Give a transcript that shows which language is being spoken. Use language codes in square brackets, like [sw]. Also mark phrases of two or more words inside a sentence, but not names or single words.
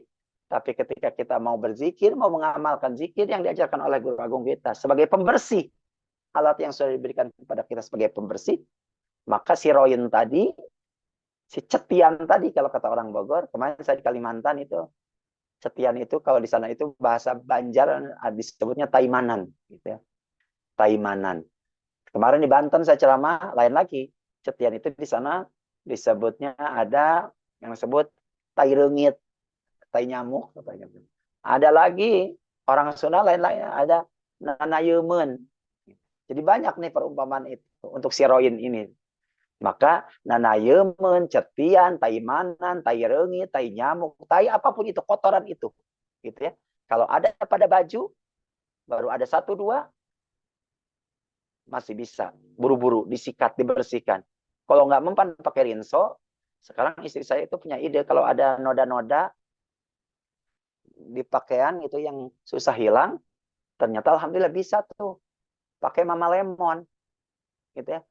[id] Tapi ketika kita mau berzikir, mau mengamalkan zikir yang diajarkan oleh guru agung kita sebagai pembersih, alat yang sudah diberikan kepada kita sebagai pembersih, maka si roin tadi, si cetian tadi, kalau kata orang Bogor, kemarin saya di Kalimantan itu, cetian itu kalau di sana itu bahasa Banjar disebutnya taimanan. Gitu ya. Taimanan. Kemarin di Banten saya ceramah, lain lagi. Cetian itu di sana disebutnya ada yang disebut [su] tai reungit, [id] tai nyamuk katanya. Ada lagi orang Sunda lain-lain ada nanayeumeun. Jadi banyak nih perumpamaan itu untuk siroin ini. Maka nanayeumeun, cetian, tai manan, [su] tai reungit, [id] tai nyamuk, tai apapun itu kotoran itu. Gitu ya. Kalau ada pada baju baru ada satu dua masih bisa buru-buru disikat, dibersihkan. Kalau nggak mempan pakai rinso, sekarang istri saya itu punya ide kalau ada noda-noda di pakaian itu yang susah hilang, ternyata alhamdulillah bisa tuh pakai Mama Lemon gitu ya.